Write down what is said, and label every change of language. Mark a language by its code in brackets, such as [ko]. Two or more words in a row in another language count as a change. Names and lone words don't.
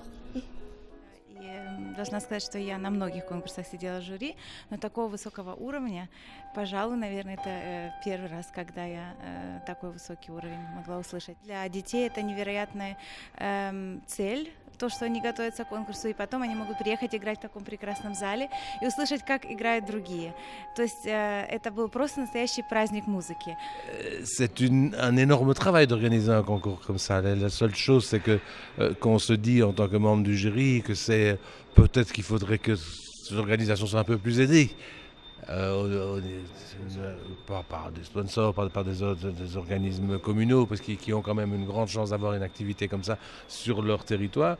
[ru] Должна сказать, что я на многих конкурсах сидела в жюри, но такого высокого уровня, пожалуй, наверное, это первый раз, когда я такой высокий уровень могла услышать. Для детей это невероятная цель, то, что они готовятся к конкурсу, и потом они могут приехать играть в таком прекрасном зале и услышать, как играют другие. То есть это был просто настоящий праздник музыки. [fr] C'est un énorme travail d'organiser un concours comme ça. La seule chose, c'est que qu'on se dit en tant que membre du jury que c'est peut-être qu'il faudrait que l'organisation soit un peu plus aidée. Par des sponsors, par des organismes communaux, parce qu'ils ont quand même une grande chance d'avoir une activité comme ça sur leur territoire.